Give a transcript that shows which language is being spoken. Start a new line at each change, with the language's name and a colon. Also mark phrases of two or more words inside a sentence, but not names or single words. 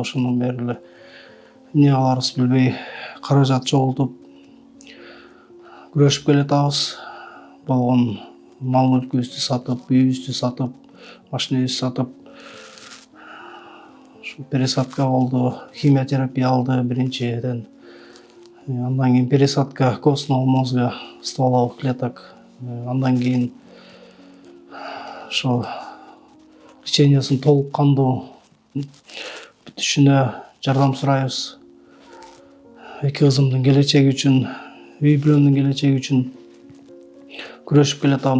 Kyrgyz: Ошондон бери эле эмне кыларыбызды билбей каражат чогултуп күрөшүп келатабыз. Болгон мал мүлкүбүздү сатып, үйүбүздү сатып, машинебизди сатып, пересадка болду, химиотерапия алды биринчиден. Андан кийин
Russian: пересадка костного мозга, стволовых клеток.
Kyrgyz: Андан кийин ошо лечениясын толук кандуу бүтүшүнө жардам сурайбыз. Эки кызымдын келечеги үчүн, үй бүлөмдүн келечеги үчүн күрөшүп келатам.